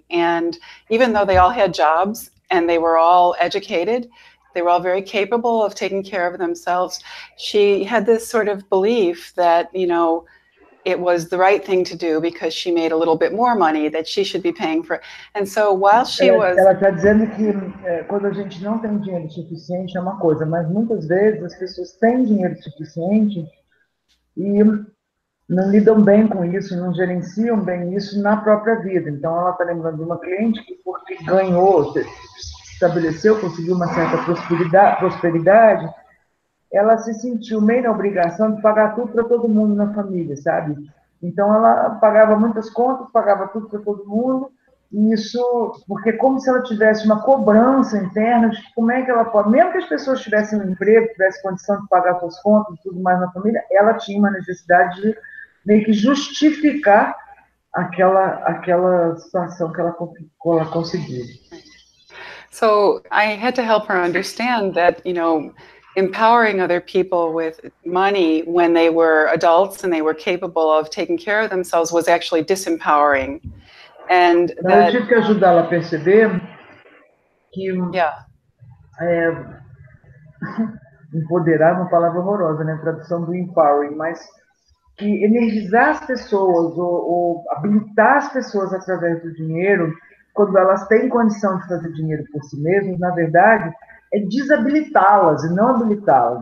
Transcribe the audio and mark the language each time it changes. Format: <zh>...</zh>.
<en>And even though they all had jobs and they were all educated, they were all very capable of taking care of themselves, she had this sort of belief that, it was the right thing to do because she made a little bit more money, that she should be paying for. And so while she was...</en> <pt>Ela está dizendo que quando a gente não tem dinheiro suficiente é uma coisa, mas muitas vezes as pessoas têm dinheiro suficiente e não lidam bem com isso, não gerenciam bem isso na própria vida. Então ela está lembrando de uma cliente que, porque ganhou, estabeleceu, conseguiu uma certa prosperidade, ela se sentiu meio na obrigação de pagar tudo para todo mundo na família, sabe? Então, ela pagava muitas contas, pagava tudo para todo mundo, e isso, porque como se ela tivesse uma cobrança interna de como é que ela pode, mesmo que as pessoas tivessem um emprego, tivessem condição de pagar suas contas e tudo mais na família, ela tinha uma necessidade de meio que justificar aquela situação que ela conseguiu.</pt> <en>So, I had to help her understand that, empowering other people with money when they were adults and they were capable of taking care of themselves was actually disempowering. And</en> <pt>eu tive que ajudá-la a perceber que empoderar é uma palavra horrorosa, né? Tradução do empowering, mas que energizar as pessoas ou habilitar as pessoas através do dinheiro, quando elas têm condição de fazer dinheiro por si mesmas, na verdade, é desabilitá-las e não habilitá-las.</pt>